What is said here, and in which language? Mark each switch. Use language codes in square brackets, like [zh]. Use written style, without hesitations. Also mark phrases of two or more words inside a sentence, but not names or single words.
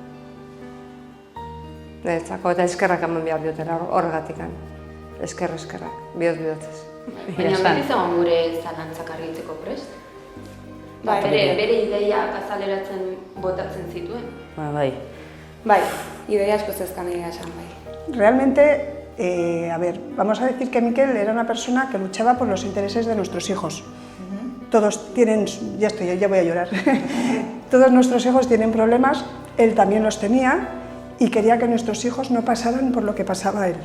[eu] Eta eskerrak eman behar diotela horregatik. Eskerrak, bihotz. Baina beti zegoen gure zalantzak argitzeko prest? Bere ideiak azaleratzen botatzen zituen? Bai, ideia asko zezkan egia esan bai. [es] Realmente, vamos a decir que Mikel era una persona que luchaba por los intereses de nuestros hijos. Todos tienen, ya voy a llorar, todos nuestros hijos tienen problemas, él también los tenía y quería que nuestros hijos no pasaran por lo que pasaba él.